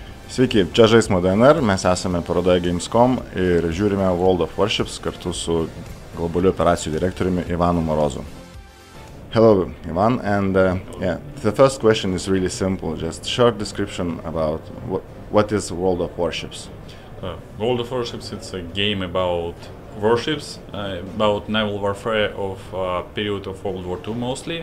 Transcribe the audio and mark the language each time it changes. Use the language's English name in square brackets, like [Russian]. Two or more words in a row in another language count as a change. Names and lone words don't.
[Lithuanian] Sveiki, čia Žaismo DNR, mes esame parodoje Gamescom ir žiūrime World of Warships kartu su globalių operacijų direktoriumi Ivanu Morozu. [English] Hello, Ivan, and the first question is really simple, just short description about what is World of Warships. World of Warships, it's a game about warships, about naval warfare of period of World War II mostly.